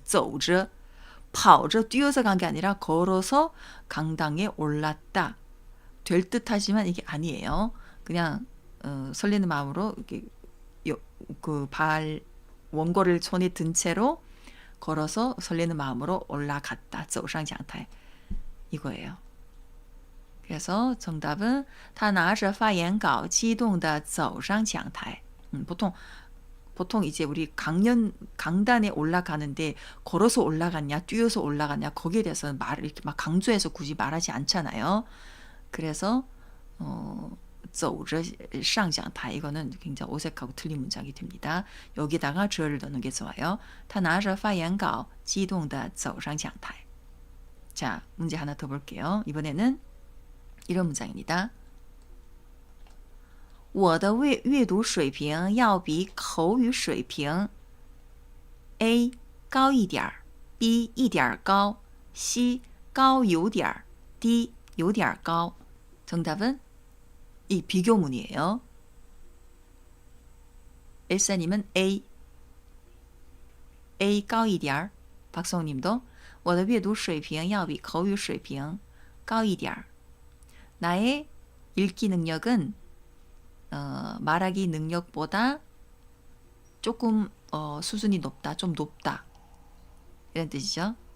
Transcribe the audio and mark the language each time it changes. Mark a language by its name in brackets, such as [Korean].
[Chinese] 走着 跑着 [Korean] 뛰어서 간 게 아니라 걸어서 강당에 올랐다. 될 듯하지만 이게 아니에요. 그냥 설레는 마음으로 이렇게 그 원고를 손에 든 채로 걸어서 설레는 마음으로 올라갔다. [Chinese] 走上讲台 [Korean] 이거예요. 그래서 정답은 [Chinese] 他拿着发言稿激动地走上讲台. [Korean] 보통 이제 우리 강단에 올라가는데 걸어서 올라갔냐, 뛰어서 올라갔냐 거기에 대해서는 말을 이렇게 막 강조해서 굳이 말하지 않잖아요. 그래서 [Chinese] 走着上讲台 [Korean] 이거는 굉장히 어색하고 틀린 문장이 됩니다. 여기다가 着를 넣는 게 좋아요. [Chinese] 他拿着发言稿激动地走上讲台. [Korean] 자, 문제 하나 더 볼게요. 이번에는 이런 문장입니다. [Chinese] 我的阅读水平要比口语水平 A 高一点 B 一点高 C 高有点 D 有点高 [Korean] 정답은 이 비교문이에요. 엘사님은 A [Chinese] 高一点 [Korean] 박성우님도 [Chinese] 我的阅读水平要比口语水平高一点 [Korean] 나의 읽기 능력은 말하기 능력보다 조금 수준이 높다, 좀 높다 이런 뜻이죠.